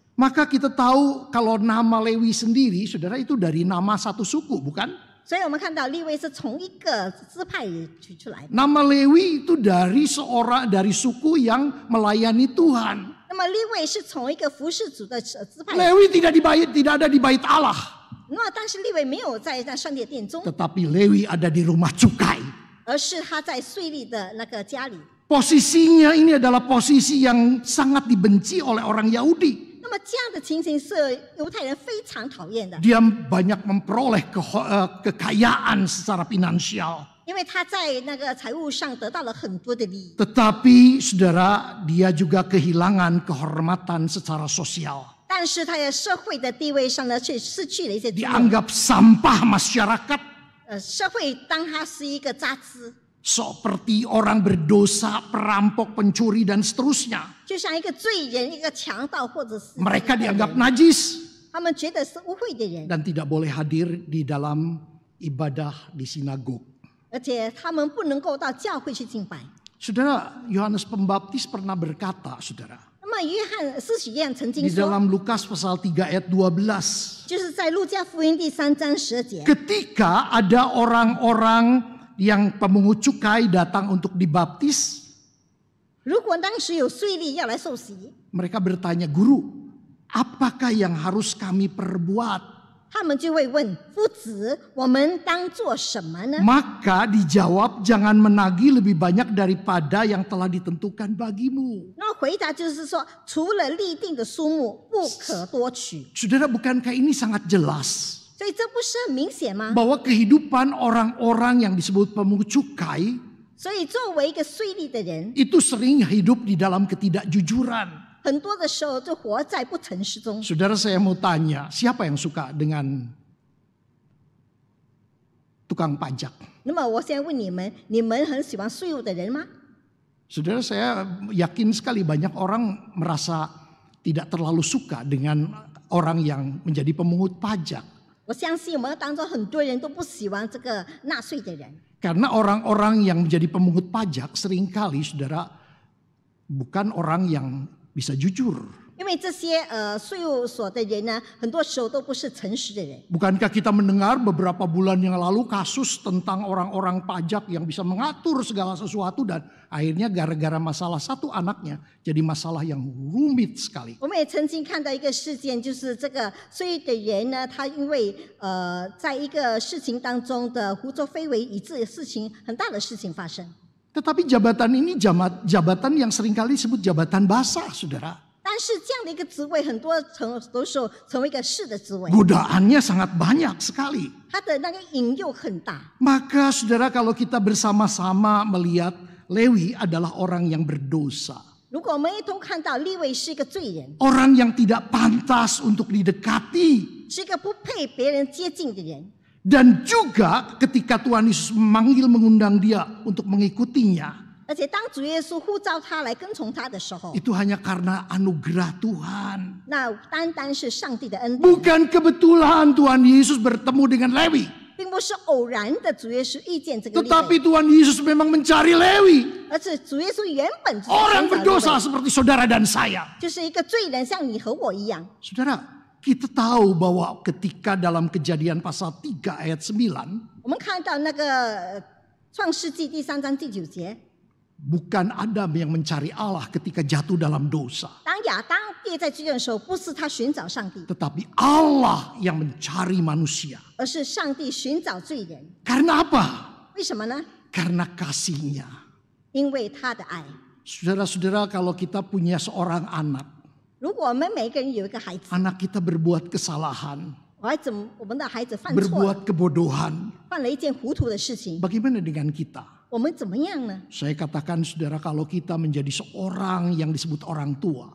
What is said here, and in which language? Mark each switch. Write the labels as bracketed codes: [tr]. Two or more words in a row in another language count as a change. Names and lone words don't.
[id] Maka kita tahu kalau nama Lewi sendiri, saudara, itu dari nama satu suku, bukan? [zh] 所以我们看到利未是从一个支派取出来的。 [id] Nama Lewi itu dari suku yang melayani Tuhan. [zh] 那么利未是从一个服侍主的支派， [id] Lewi tidak ada di bait Allah, [zh] 那但是利未没有在上帝的殿中， [id] tetapi Lewi ada di rumah cukai. [zh] 而是他在税吏的那个家里。 [id] Posisinya ini adalah posisi yang sangat dibenci oleh orang Yahudi. [zh] 那么这样的情形是犹太人非常讨厌的， [id] Dia banyak memperoleh kekayaan secara finansial. [zh] 因为他在那个财务上得到了很多的利益。 [id] Tetapi saudara, dia juga kehilangan kehormatan secara sosial. [zh] 但是他在社会的地位上呢，却失去了一些尊荣。 [id] Dianggap sampah masyarakat, [zh] 社会当他是一个渣滓， [id] seperti orang berdosa, perampok, pencuri dan seterusnya. [zh] 就像一个罪人、一个强盗，或者是 [id] Mereka dianggap najis [zh] 他们觉得是污秽的人， [id] dan tidak boleh hadir di dalam ibadah di sinagog. [zh] 而且他们不能够到教会去敬拜。 [id] Saudara, Yohanes Pembaptis pernah berkata, saudara, [zh] 那么施洗约翰曾经 [id] di [zh] 说， [id] dalam Lukas pasal 3 ayat 12, [zh] 就是在路加福音第3章12节， [id] ketika ada orang-orang yang pemungut cukai datang untuk dibaptis, [zh] 如果当时有税吏要来受洗， [id] mereka bertanya, "Guru, apakah yang harus kami perbuat?" [zh] 他们就会问夫子，我们当做什么呢？ [id] Maka dijawab, jangan menagih lebih banyak daripada yang telah ditentukan bagimu. [zh] 那回答就是说，除了立定的数目，不可多取。 [id] Saudara, bukankah ini sangat jelas? [zh] 所以这不是很明显吗？ [id] Bahwa kehidupan orang-orang yang disebut pemungut cukai [zh] 所以作为一个税吏的人， [id] itu sering hidup di dalam ketidakjujuran. [zh] 很多的时候就活在不诚实中。 [id] Saudara, saya mau tanya, siapa yang suka dengan tukang pajak? [zh] 那么我现在问你们，你们很喜欢税务的人吗？ [id] Saudara, saya yakin sekali banyak orang merasa tidak terlalu suka dengan orang yang menjadi pemungut pajak. [zh] 我相信我们当中很多人都不喜欢这个纳税的人， [id] Karena orang-orang yang menjadi pemungut pajak seringkali, saudara, bukan orang yang bisa jujur. [zh] 因为这些税务所的人呢，很多时候都不是诚实的人。 [id] Bukankah kita mendengar beberapa bulan yang lalu kasus tentang orang-orang pajak yang bisa mengatur segala sesuatu dan akhirnya gara-gara masalah satu anaknya jadi masalah yang rumit sekali. [zh] 我们也曾经看到一个事件，就是这个税务的人呢，他因为在一个事情当中的胡作非为，以致事情很大的事情发生。 [id] Tetapi jabatan ini jabatan yang seringkali disebut jabatan basah, saudara. [zh] 但是这样的一个职位，很多时候成为一个是的职位， [id] Godaannya sangat banyak sekali. [zh] 他的那个引诱很大。 [id] Maka saudara, kalau kita bersama-sama melihat Lewi adalah orang yang berdosa. [zh] 如果我们一同看到利未是一个罪人， [id] Orang yang tidak pantas untuk didekati. [zh] 是一个不配别人接近的人， [id] Dan juga ketika Tuhan Yesus mengundang dia untuk mengikutinya. [zh] 而且当主耶稣呼召他来跟从他的时候， [id] Itu hanya karena anugerah Tuhan. [zh] 那单单是上帝的恩典， [id] Bukan kebetulan Tuhan Yesus bertemu dengan Lewi. [zh] 并不是偶然的主耶稣遇见这个利 [id] Tetapi [zh] 未， [id] Tuhan Yesus memang mencari Lewi. [zh] 而是主耶稣原本就是 [id] Orang [zh] 寻找利 [id] berdosa [zh] 未， [id] seperti saudara dan saya. [zh] 就是一个罪人，像你和我一样。 [id] Saudara, kita tahu bahwa ketika dalam Kejadian pasal 3 ayat 9. [zh] 我们看到那个创世纪第3章第9节， [id] Bukan Adam yang mencari Allah ketika jatuh dalam dosa. [zh] 当亚当跌在罪中的时候，不是他寻找上帝， [id] Tetapi Allah yang mencari manusia. [zh] 而是上帝寻找罪人。 [id] Karena apa? [zh] 为什么呢？ [id] Karena kasihnya. [zh] 因为他的爱。 [id] Saudara-saudara, kalau kita punya seorang anak, [zh] 如果我们每一个人有一个孩子， [id] anak kita berbuat kesalahan, [zh] 我们的孩子犯错了， [id] berbuat kebodohan, [zh] 犯了一件糊涂的事情， [id] bagaimana dengan kita? [zh] 我们怎么样呢？ [id] Saya katakan saudara, kalau kita menjadi seorang yang disebut orang tua,